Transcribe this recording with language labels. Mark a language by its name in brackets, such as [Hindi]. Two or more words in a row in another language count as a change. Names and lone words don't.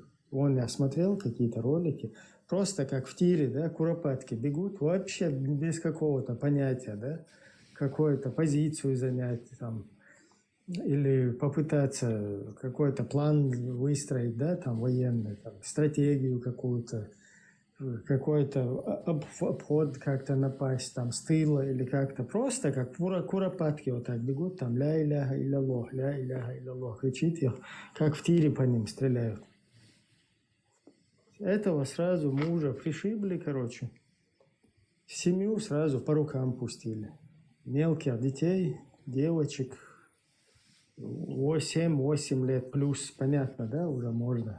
[Russian] Я смотрел какие-то ролики, просто как в тире, да, куропатки бегут, вообще без какого-то понятия, да, какую-то позицию занять там, или попытаться какой-то план выстроить, да, там военный, там, стратегию какую-то, какой-то обход как-то напасть, там, с тыла или как-то. Просто как куропатки вот так бегут, там, [Arabic] لا إله إلا الله، لا إله إلا الله, [Russian] кричит их, как в тире по ним стреляют. Этого сразу мужа пришибли, короче. Семью сразу по рукам пустили. Мелких детей, девочек, 7-8 лет плюс, понятно, да, уже можно.